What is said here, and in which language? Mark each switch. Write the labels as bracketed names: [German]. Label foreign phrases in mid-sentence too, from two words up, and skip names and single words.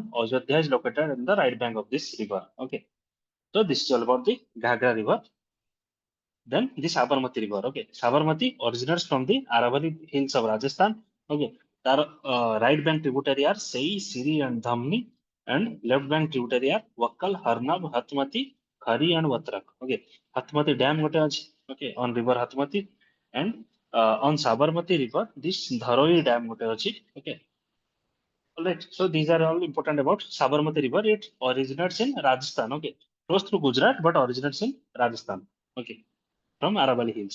[English] Ayodhya is located in the right bank of this river. Okay, so this is all about the Ghagra river. Then the Sabarmati river. Okay, Sabarmati originates from the Aravalli hills of Rajasthan. Okay, their right bank tributary are Sei, Siri, and Dhamni, and left bank tributary are Wakkal, Harnab, Hatmati, Khari, and Vatrak. Okay, Hatmati dam [Odia] gote achi. [English] Okay, on river Hatmati, and on Sabarmati river, this Dharoi dam [Odia] gote achi. [English] Okay, all right. So these are all important about Sabarmati river. It originates in Rajasthan. Okay, flows through Gujarat, but originates in Rajasthan. Okay, from Aravalli Hills.